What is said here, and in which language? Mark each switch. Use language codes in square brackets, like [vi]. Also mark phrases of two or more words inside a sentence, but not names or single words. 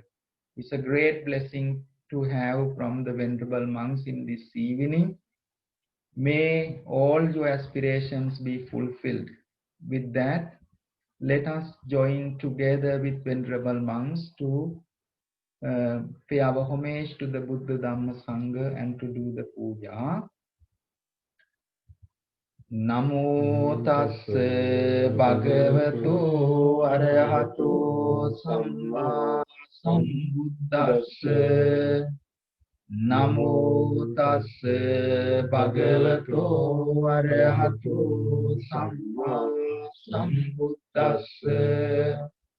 [en] It's a great blessing to have from the Venerable monks in this evening. May all your aspirations be fulfilled. With that, let us join together with Venerable monks to pay our homage to the Buddha, Dhamma, Sangha and to do the puja. [pi] Namo tassa bhagavato arahato samma sambuddhassa. Namo tassa bhagavato arahato samma sambuddhassa.